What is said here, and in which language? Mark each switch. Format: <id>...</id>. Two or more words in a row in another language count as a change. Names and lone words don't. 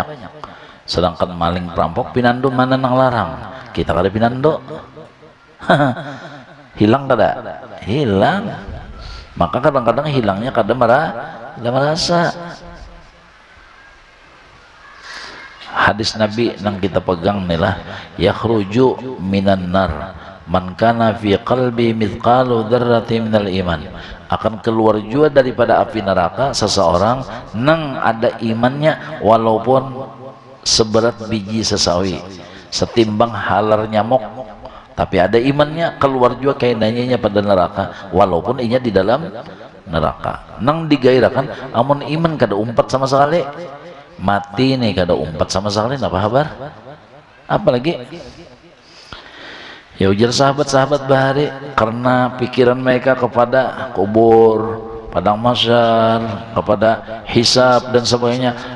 <bjn>Sedangkan maling perampok pinando mana nang larang, kita kada pinando. Hilang kada? Hilang. Maka kadang-kadang hilangnya kada merasa. Hadis Nabi nang kita pegang nih lah,</bjn> <ar>يخرج من النار من كان في قلبي مثقال ذرة من الإيمان.</ar> <bjn>Akan keluar juga daripada api neraka seseorang nang ada imannya walaupun seberat biji sesawi, setimbang halar nyamuk, tapi ada imannya, keluar juga kainanya pada neraka walaupun inya di dalam neraka. Nang digairakan amun iman kada umpat sama sekali, mati nih kada umpat sama sekali, apa kabar? Apalagi ya ujar sahabat-sahabat bahari karena pikiran mereka kepada kubur, padang mahsyar, kepada hisab dan sebagainya.</bjn>